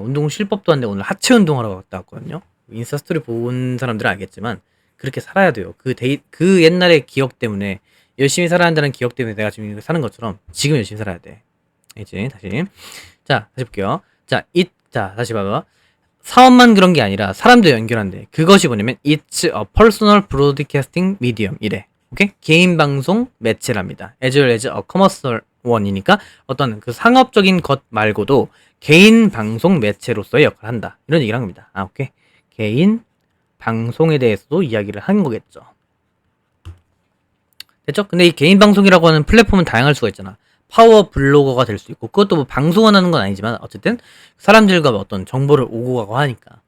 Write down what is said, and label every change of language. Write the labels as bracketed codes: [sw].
[ko] 운동 쉴 법도 한데 오늘 하체 운동하러 갔다 왔거든요. 인스타 스토리 본 사람들은 알겠지만 그렇게 살아야 돼요. 그 옛날의 기억 때문에 열심히 살아야 한다는 기억 때문에 내가 지금 이렇게 사는 것처럼 지금 열심히 살아야 돼. 이제 다시. 자, 다시 볼게요. 자, 다시 봐봐. 사업만 그런 게 아니라 사람도 연결한대. [en] 그것이 뭐냐면 It's a personal broadcasting medium 이래. [ko] 오케이? 개인 방송 매체랍니다. [en] As well as a commercial one [ko] 이니까 어떤 그 상업적인 것 말고도 개인 방송 매체로서의 역할을 한다. 이런 얘기를 한 겁니다. 오케이. 개인 방송에 대해서도 이야기를 한 거겠죠. 됐죠? 근데 이 개인 방송이라고 하는 플랫폼은 다양할 수가 있잖아. 파워 블로거가 될 수 있고, 그것도 뭐 방송을 하는 건 아니지만 어쨌든 사람들과 어떤 정보를 오고 가고 하니까.